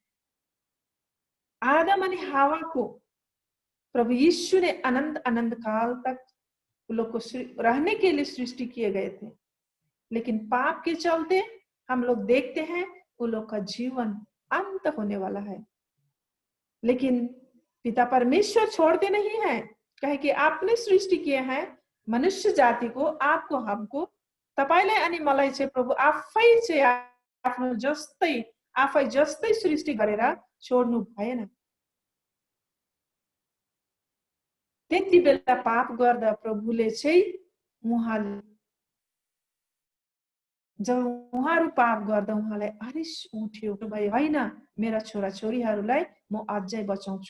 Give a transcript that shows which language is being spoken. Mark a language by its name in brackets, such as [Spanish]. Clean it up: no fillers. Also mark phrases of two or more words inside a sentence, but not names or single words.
[Hindi] आदम और हवा को प्रभु यीशु ने अनंत काल तक लोग को रहने के लिए सृष्टि किए गए थे, लेकिन पाप के चलते हम लोग देखते हैं वो लोग का जीवन अंत होने वाला है। लेकिन पिता परमेश्वर छोड़ते नहीं है, कहे कि आपने सृष्टि किए हैं मनुष्य जाति को, आपको हमको, [Nepali] तपाईलाई अनि मलाई चाहिँ प्रभु आफै चाहिँ आफ्नो जस्तै आफै जस्तै सृष्टि गरेर छोड्नु भएन। त्यति बेला पाप गर्दा प्रभुले चाहिँ जब उहाँहरू पाप गर्दा उहाँलाई आरिस उठ्यो, भाइ होइन मेरा छोरा छोरीहरूलाई म अझै बचाउँछु।